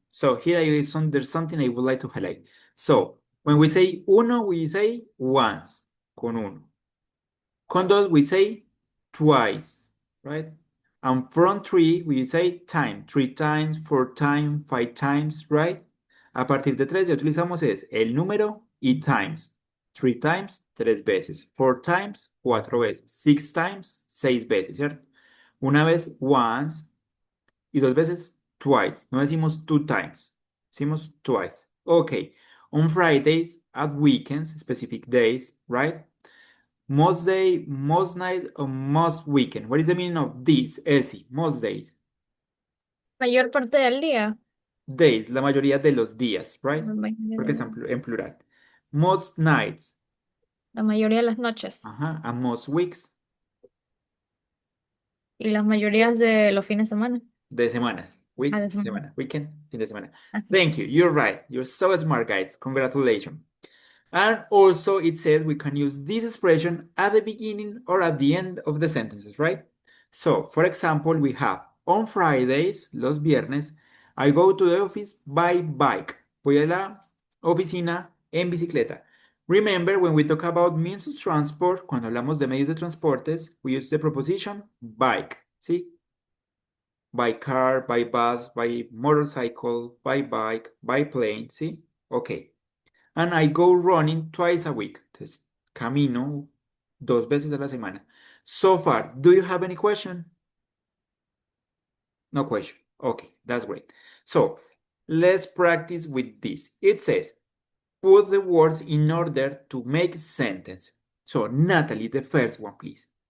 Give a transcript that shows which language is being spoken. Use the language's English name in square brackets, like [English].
[English] So here there's something I would like to highlight. So when we say uno, we say once, [Spanish] con uno. Con dos, [English] we say twice, right? And from three, we say time, 3 times, 4 times, 5 times, right? [Spanish] A partir de tres ya utilizamos el número y times. [English] 3 times, [Spanish] 3 veces. [English] 4 times, [Spanish] 4 veces. [English] 6 times, [Spanish] 6 veces, ¿cierto? Una vez, once, y 2 veces, twice. No decimos 2 times, decimos twice. Okay. [English] On Fridays, at weekends, specific days, right? Most day, most night, or most weekend. What is the meaning of this, Elsie? Most days. [Spanish] Mayor parte del día. Days, la mayoría de los días, right? Porque está en plural. [English] Most nights. [Spanish] La mayoría de las noches. [English] Ajá, and most weeks, [Spanish] Y las mayorías de los fines de semana. de semanas. Ah, [English] Weeks, [Spanish] de semana. semana. Weekend, fin de semana. Así. [English] Thank you. You're right. You're so smart, guys. Congratulations. And also, it says we can use this expression at the beginning or at the end of the sentences, right? So, for example, we have on Fridays, [Spanish] los viernes, [English] I go to the office by bike. [Spanish] Voy a la oficina en bicicleta. [English] Remember, when we talk about means of transport, [Spanish] cuando hablamos de medios de transportes, [English] we use the preposition bike, ¿sí? By car, by bus, by motorcycle, by bike, by plane, ¿sí? Okay. And I go running twice a week. [Spanish] Entonces, camino 2 veces a la semana. [English] So far, do you have any question? No question. Okay, that's great. So, let's practice with this. It says, put the words in order to make a sentence. So, Natalie, the first one, please.